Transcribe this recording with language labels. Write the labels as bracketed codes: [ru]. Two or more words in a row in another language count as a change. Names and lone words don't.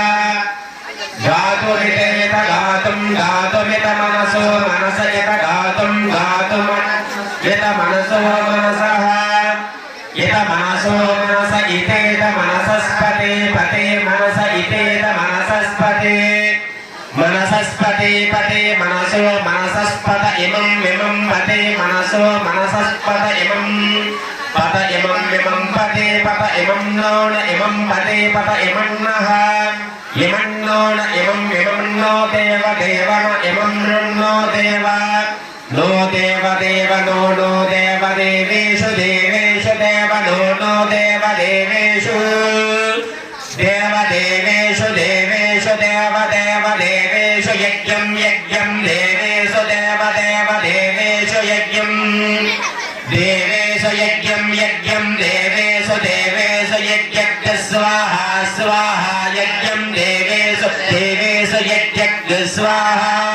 [sa] గాతుమితేత గాతుం గాతుమిత మనసో మనసయత గాతుం గాతుమ యత మనసో మనసః యత మనసో మనస ఇతేత మనసస్పతే పతే మనస ఇతేత మనసస్పతే మనసస్పతే పతే మనసో మనసస్పత ఇమం ఇమం పతే మనసో మనసస్పత ఇమం పత ఇమం ఇమం పతే పత ఇమం నోణ ఇమం పతే పత ఇమం నః ఇమం నోణ ఇమం ఇమం నో దేవ దేవన ఇమం నో దేవ नो देव देव नो नो देव देवेषु देवेषु देव नो नो देव देवेषु देव देवेषु देवेषु देव देव देवेषु यज्ञं यज्ञं देवेषु देव देव देवेषु यज्ञं देवेषु यज्ञं यज्ञं देवेषु देवेषु यज्ञ स्वाहा स्वाहा यज्ञं देवेषु देवेषु यज्ञ स्वाहा